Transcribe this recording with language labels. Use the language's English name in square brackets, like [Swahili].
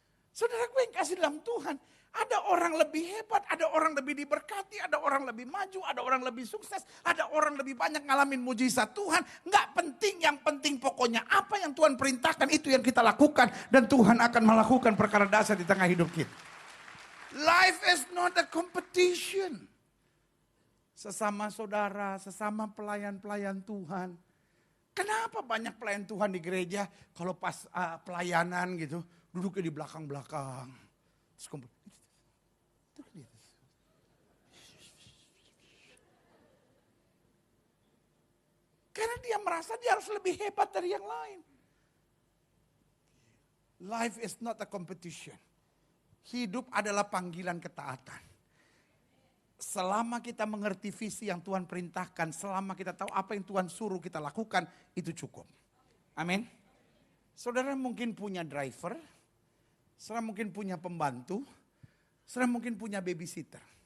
[Indonesian] Saudaraku yang kasih dalam Tuhan, ada orang lebih hebat, ada orang lebih diberkati, ada orang lebih maju, ada orang lebih sukses, ada orang lebih banyak ngalamin mujizat Tuhan. Nggak penting, yang penting pokoknya apa yang Tuhan perintahkan itu yang kita lakukan. Dan Tuhan akan melakukan perkara dahsyat di tengah hidup kita. [English] Life is not a competition. [Indonesian] Sesama saudara, sesama pelayan-pelayan Tuhan. Kenapa banyak pelayan Tuhan di gereja kalau pas pelayanan gitu duduknya di belakang-belakang. Terus kumpul. Karena dia merasa dia harus lebih hebat dari yang lain. [English] Life is not a competition. [Indonesian] Hidup adalah panggilan ketaatan. Selama kita mengerti visi yang Tuhan perintahkan, selama kita tahu apa yang Tuhan suruh kita lakukan, itu cukup. Amin. Saudara mungkin punya driver, saudara mungkin punya pembantu, saudara mungkin punya babysitter.